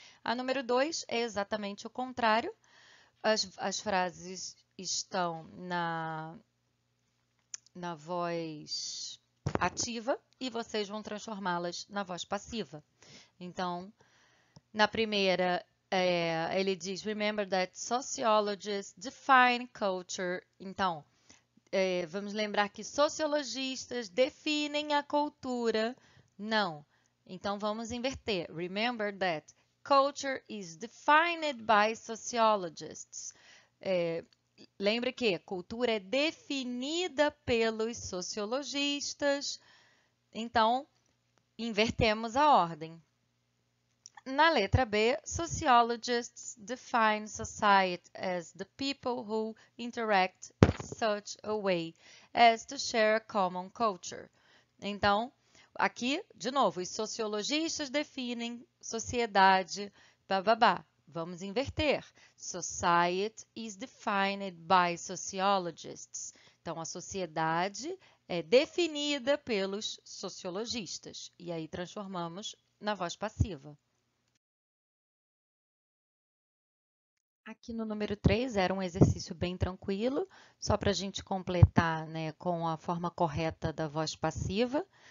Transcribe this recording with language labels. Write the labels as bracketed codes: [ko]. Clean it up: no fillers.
[pt] A número 2 é exatamente o contrário. As frases estão na voz ativa e vocês vão transformá-las na voz passiva. Então, na primeira, ele diz, [en] remember that sociologists define culture. [pt] Então, vamos lembrar que sociologistas definem a cultura. Não. Então, vamos inverter. [en] Remember that culture is defined by sociologists. [pt] Lembre que cultura é definida pelos sociologistas. Então, invertemos a ordem. Na letra B, [en] sociologists define society as the people who interact in such a way as to share a common culture. [pt] Então, aqui, de novo, os sociologistas definem sociedade, bababá. Vamos inverter. [en] Society is defined by sociologists. [pt] Então, a sociedade é definida pelos sociologistas. E aí, transformamos na voz passiva. Aqui no número 3 era um exercício bem tranquilo, só para a gente completar, né, com a forma correta da voz passiva.